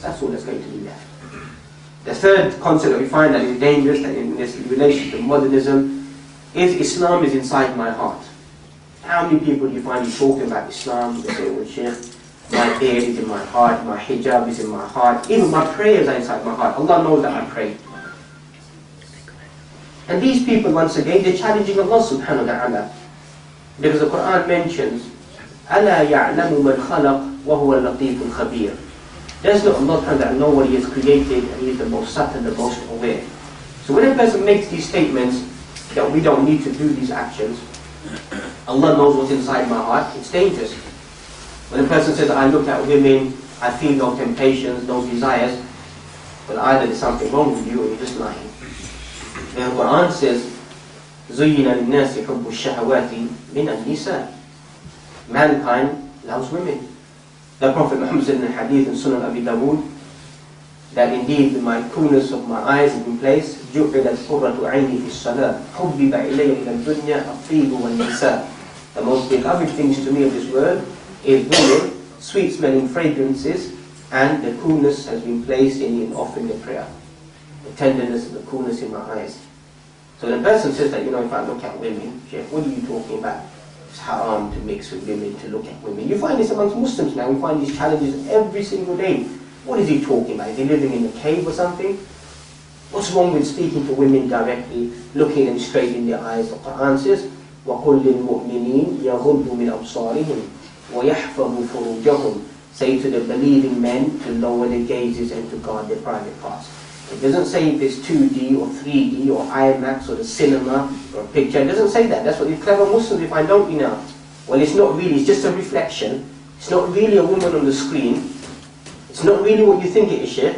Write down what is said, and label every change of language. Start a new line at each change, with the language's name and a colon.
English: That's all that's going to be left. The third concept that we find that is dangerous in this relation to modernism is Islam is inside my heart. How many people do you find you talking about Islam? They say, well, Shaykh, my beard is in my heart, my hijab is in my heart, even my prayers are inside my heart. Allah knows that I pray. And these people, once again, they're challenging Allah subhanahu wa ta'ala. Because the Quran mentions,
Arabic: أَلَا يَعْلَمُ مَنْ خَلَقْ وَهُوَ اللَّطِيفُ الْخَبِيرُ.
English: Does not Allah subhanahu wa ta'ala know what He has created, and He is the most subtle, the most aware. So when a person makes these statements, that we don't need to do these actions, Allah knows what's inside my heart, it's dangerous. When a person says, I look at women, I feel no temptations, no desires, well, either there's something wrong with you or you're just lying. The Quran says,
Arabic: زُيِّنَ لِلنَّاسِ حُبُّ الشَّهَوَاتِ مِنَ النِّسَاءِ.
English: Mankind loves women. The Prophet Muhammad said in the hadith in Sunan Abi Dawood, that indeed my coolness of my eyes has been placed,
Arabic: جُعِلَتْ قُرَّةُ عَيْنِي فِي الصَّلَاةِ حُبِّبَ إِلَيَّ مِنَ الدُّنْيَا الطِّيبُ وَالنِّسَاءِ.
English: The most beloved things to me of this world is women, sweet-smelling fragrances, and the coolness has been placed in offering the prayer. The tenderness and the coolness in my eyes. So when a person says that, if I look at women, Sheikh, what are you talking about? It's haram to mix with women, to look at women. You find this amongst Muslims now. We find these challenges every single day. What is he talking about? Is he living in a cave or something? What's wrong with speaking to women directly, looking them straight in their eyes? The Quran says,
Arabic: وَقُلْ لِلْمُؤْمِنِينَ يَغُضُّوا مِنْ أَبْصَارِهِمْ وَيَحْفَظُوا فُرُوجَهُم.
English: Say to the believing men to lower their gazes and to guard their private parts. It doesn't say if it's 2D or 3D or IMAX or the cinema or a picture. It doesn't say that. That's what the clever Muslims, if I don't, well, it's not really, it's just a reflection. It's not really a woman on the screen. It's not really what you think it is, Sheikh.